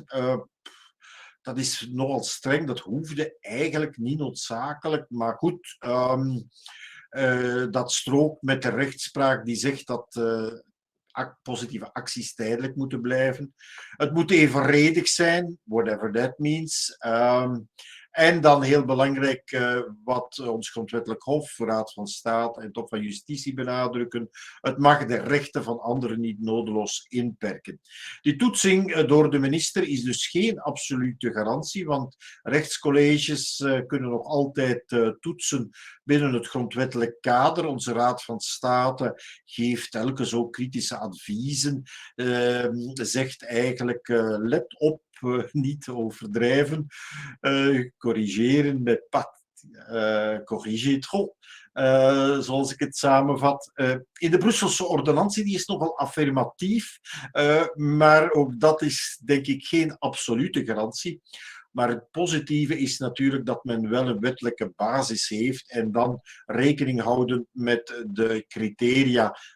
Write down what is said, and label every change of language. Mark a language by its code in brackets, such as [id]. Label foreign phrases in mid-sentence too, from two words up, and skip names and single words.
[nl] Dat is nogal streng, dat hoefde eigenlijk niet noodzakelijk, maar goed. Dat strookt met de rechtspraak die zegt dat positieve acties tijdelijk moeten blijven. Het moet evenredig zijn, [en] whatever that means. [nl] En dan heel belangrijk, wat ons Grondwettelijk Hof, Raad van State en het Hof van Justitie benadrukken, het mag de rechten van anderen niet nodeloos inperken. Die toetsing door de minister is dus geen absolute garantie, want rechtscolleges kunnen nog altijd toetsen binnen het grondwettelijk kader. Onze Raad van State geeft telkens ook kritische adviezen, zegt eigenlijk let op, niet overdrijven, corrigeren met [fr] pas corriger trop, [nl] zoals ik het samenvat. In de Brusselse ordonnantie, die is nogal affirmatief, maar ook dat is denk ik geen absolute garantie. Maar het positieve is natuurlijk dat men wel een wettelijke basis heeft en dan rekening houden met de criteria.